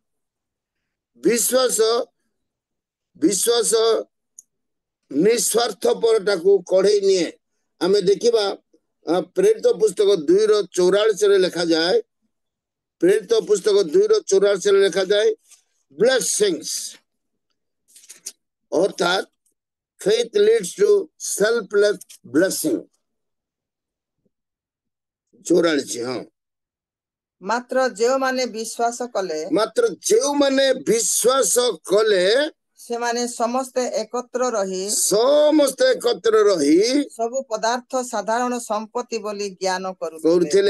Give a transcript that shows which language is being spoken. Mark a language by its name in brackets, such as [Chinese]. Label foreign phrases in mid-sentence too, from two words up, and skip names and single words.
[Odia] ବିଶ୍ୱାସ ନିସ୍ୱାର୍ଥପରଟାକୁ କଢେଇ ନିଏ। ଆମେ ଦେଖିବା ପ୍ରେରିତ ପୁସ୍ତକ 2:44 ଲେଖାଯାଏ। ପ୍ରେରିତ ପୁସ୍ତକ 2:44 ଲେଖାଯାଏ [English] blessings ଅର୍ଥାତ୍ faith leads to selfless blessing। [Odia] 44 ହଁ। ମାତ୍ର ଯେଉଁମାନେ ବିଶ୍ୱାସ କଲେ ସେମାନେ ସମସ୍ତେ ଏକତ୍ର ରହି ସବୁ ପଦାର୍ଥ ସାଧାରଣ ସମ୍ପତ୍ତି ବୋଲି ଜ୍ଞାନ କରୁଥିଲେ।